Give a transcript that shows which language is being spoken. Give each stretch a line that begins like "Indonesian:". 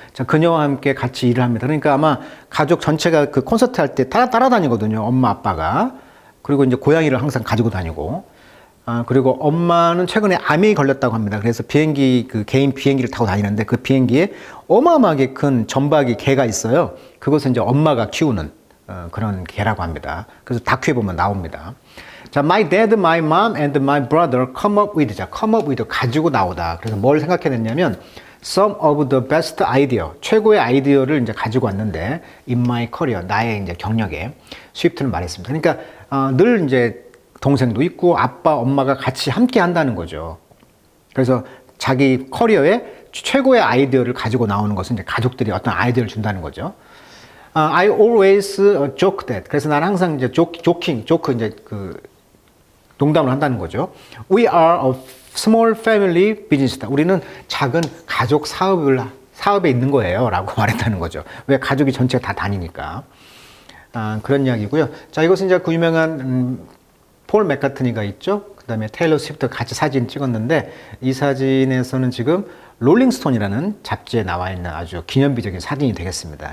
Korean: 자, 그녀와 함께 같이 일을 합니다. 그러니까 아마 가족 전체가 그 콘서트 할 때 따라다니거든요. 엄마, 아빠가. 그리고 이제 고양이를 항상 가지고 다니고. 그리고 엄마는 최근에 암이 걸렸다고 합니다. 그래서 비행기, 그 개인 비행기를 타고 다니는데 그 비행기에 어마어마하게 큰 점박이 개가 있어요. 그것은 이제 엄마가 키우는 그런 개라고 합니다. 그래서 다큐에 보면 나옵니다.
English: 자, my dad, my mom, and my brother come up with. 자, come up with
Korean: 가지고 나오다. 그래서 뭘 생각해냈냐면
English: some of the best idea,
Korean: 최고의 아이디어를 이제 가지고 왔는데
English: in my career,
Korean: 나의 이제 경력에 스위프트는 말했습니다. 그러니까 늘 이제 동생도 있고 아빠, 엄마가 같이 함께 한다는 거죠. 그래서 자기 커리어에 최고의 아이디어를 가지고 나오는 것은 이제 가족들이 어떤 아이디어를 준다는 거죠.
English: I always joke that.
Korean: 그래서 나는 항상 이제 조크 이제 그 농담을 한다는 거죠.
English: We are a small family business다.
Korean: 우리는 작은 가족 사업에 있는 거예요.라고 말했다는 거죠. 왜 가족이 전체가 다 다니니까. 그런 이야기고요. 자, 이것은 이제 그 유명한 폴 맥카트니가 있죠. 그 다음에 테일러 스위프트가 같이 사진 찍었는데 이 사진에서는 지금 롤링스톤이라는 잡지에 나와 있는 아주 기념비적인 사진이 되겠습니다.